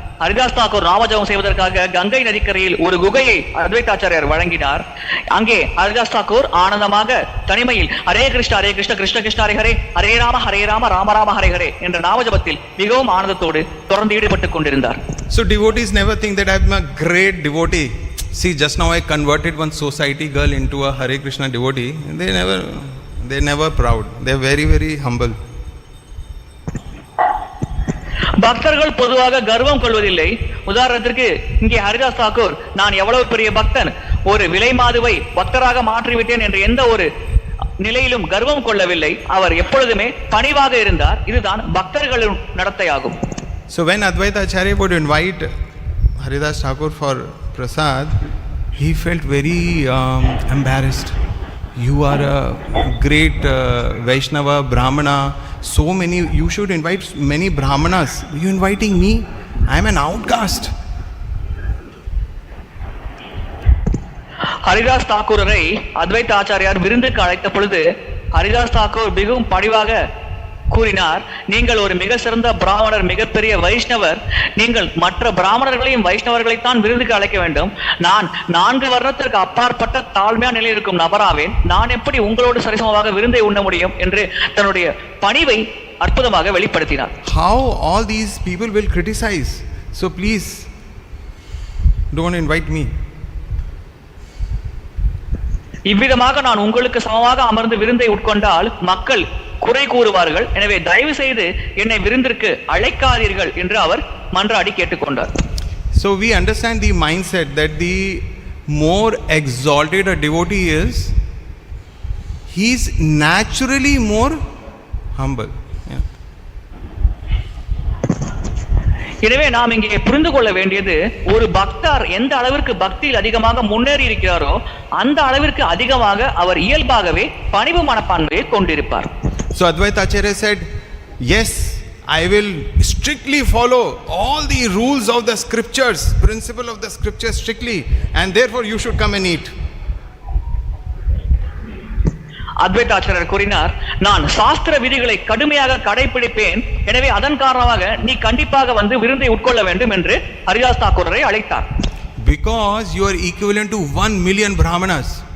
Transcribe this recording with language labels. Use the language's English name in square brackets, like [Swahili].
[Tamil] ஹரிதாஸ் தாக்கூர் நாமஜபம் செய்வதற்காக கங்கை நதிக்கரையில் ஒரு குகையை அத்வைத ஆச்சாரியர் வழங்கினார். அங்கே ஹரிதாஸ் தாக்கூர் ஆனந்தமாக தனிமையில் [Sanskrit] ஹரே கிருஷ்ணா கிருஷ்ண கிருஷ்ண ஹரே ஹரே, [Tamil] ஹரே ராம ராம ராம ஹரே ஹரே என்ற நாமஜபத்தில் மிகவும் ஆனந்தத்தோடு தொடர்ந்து ஈடுபட்டுக் கொண்டிருந்தார். [English] So devotees never think that I'm a great devotee. See, just now I converted one society girl into a Hare Krishna devotee. They're never proud. They're very, very humble. [Tamil] பக்தர்கள் பொதுவாக கர்வம் கொள்வதில்லை. உதாரணத்திற்கு இங்கே ஹரிதாஸ் தாக்கூர் நான் எவ்வளவு பெரிய பக்தன், ஒரு விலை மாதுவை பக்தராக மாற்றிவிட்டேன் என்ற எந்த ஒரு நிலையிலும் கர்வம் கொள்ளவில்லை. அவர் எப்பொழுதுமே பணிவாக இருந்தார். இதுதான் பக்தர்களின் நடத்தையாகும். [English] So when Advaita Acharya would invite Haridas Thakur for prasad, he felt very embarrassed. You are a great Vaishnava, Brahmana. So many, you should invite many Brahmanas. You inviting me? I am an outcast. [Tamil] Haridas தாக்கூரை அத்வைத ஆச்சாரியார் விருந்துக்கு அழைத்த பொழுது ஹரிதாஸ் தாக்கூர் மிகவும் பணிவாக கூறினார், நீங்கள் ஒரு மிக சிறந்த பிராமணர், மிகப்பெரிய வைஷ்ணவர். நீங்கள் மற்ற பிராமணர்களையும் வைஷ்ணவர்களைத்தான் விருதுக்கு அழைக்க வேண்டும். நான் 4 வருடத்திற்கு அப்பாற்பட்ட தாழ்மையான நிலையில் இருக்கும் நபராவேன். நான் எப்படி உங்களோடு சரிசமமாக விருந்தை உண்ண முடியும் என்று தன்னுடைய பணிவை அற்புதமாக வெளிப்படுத்தினார். [English] How all these people will criticize. So please don't invite me. [Tamil] இவ்விதமாக நான் உங்களுக்கு சமமாக அமர்ந்து விருந்தை உட்கொண்டால் மக்கள் குறை கூறுவார்கள். எனவே தயவு செய்து என்னை விருந்திற்கு அழைக்காதீர்கள் என்று அவர் மன்றாடி கேட்டுக்கொண்டார். [English] So we understand the mindset that the more exalted a devotee is, he is naturally more humble. [Tamil] எனவே நாம் இங்கே புரிந்து கொள்ள வேண்டியது, ஒரு பக்தர் எந்த அளவிற்கு பக்தியில் அதிகமாக முன்னேறி இருக்கிறாரோ அந்த அளவிற்கு அதிகமாக அவர் இயல்பாகவே பணிவு மனப்பான்மையை கொண்டிருப்பார். [English] So Advaita Acharya said, yes, I will strictly follow all the rules of the scriptures, principle of the scriptures strictly, and therefore you should come and eat. [Tamil] அத்வைத ஆச்சாரியர் கூறினார், நான் சாஸ்திர விதிகளை கடுமையாக கடைபிடிப்பேன். எனவே அதன் காரணமாக நீ கண்டிப்பாக வந்து விருந்தை உட்கொள்ள வேண்டும் என்று ஹரிதாஸ் தாக்கூரை அழைத்தார். [English] Because you are equivalent to 1 million Brahmanas.